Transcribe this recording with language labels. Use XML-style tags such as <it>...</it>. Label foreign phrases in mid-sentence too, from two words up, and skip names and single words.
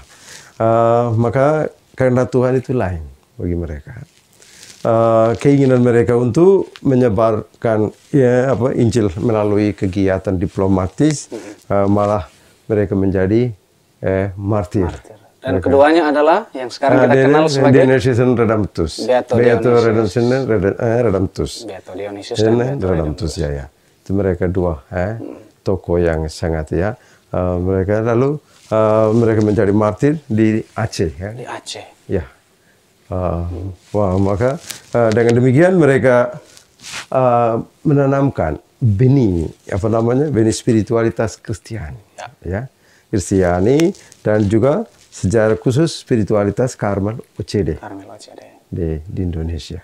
<id>Maka karena Tuhan itu lain bagi mereka. Keinginan mereka untuk menyebarkan Injil melalui kegiatan diplomatis, malah mereka menjadi martir. Dan keduanya adalah yang sekarang kita kenal sebagai Dionysius Redemptus. Beato Redemptus. Beato Dionysius dan Beato Redemptus, ya. Itu mereka dua tokoh yang sangat mereka lalu mereka menjadi martir di Aceh. Di Aceh. Ya. Maka dengan demikian mereka menanamkan benih benih spiritualitas Kristiani, ya, Kristiani, dan juga secara khusus spiritualitas Karmel OCD di Indonesia.</id>